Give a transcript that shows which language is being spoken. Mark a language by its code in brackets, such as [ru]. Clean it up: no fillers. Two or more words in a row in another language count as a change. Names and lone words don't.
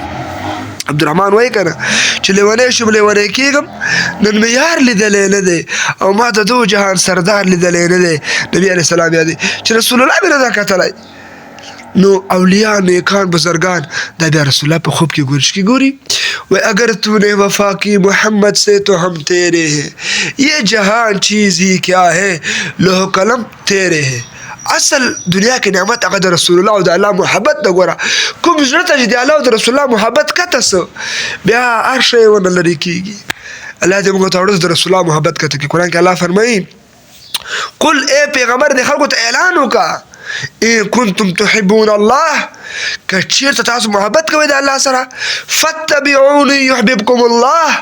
[ps] عبدالرحمن وایي که نه چې لیونی شوم لیونی کېږم نن مې یار لیدلی نه دی او ما د دو جهان سردار لیدلی نه دی. نبي علیه السلام یادوي چې رسول الله مې نه دا کتلی. نو اولیاء نیکان بزرگان دا بیا رسول الله په خوب کې ګوري چې ګوري وای [ur] اگر تو نے وفا کی محمد سے تو ہم تیرے ہیں یہ جہان چیز ہی کیا ہے لوح قلم تیرے ہیں. [ps] اصل دنیا کې نعمت هغه د رسول الله او د الله محبت ده. ګوره کوم زړه ته چې د الله او د رسول الله محبت کته څه بیا هر شی ونه لرې کېږي. الله دې موږ ته ورځ د رسول الله محبت کته کړي. قرآن کې الله فرمایي قل ای پیغمبر دې خلکو ته اعلان وکړه [ar] ان کنتم تحبون الله [ps] که چیرته تاسو محبت کوئ د الله سره [ar] فتبعوني یحببکم الله.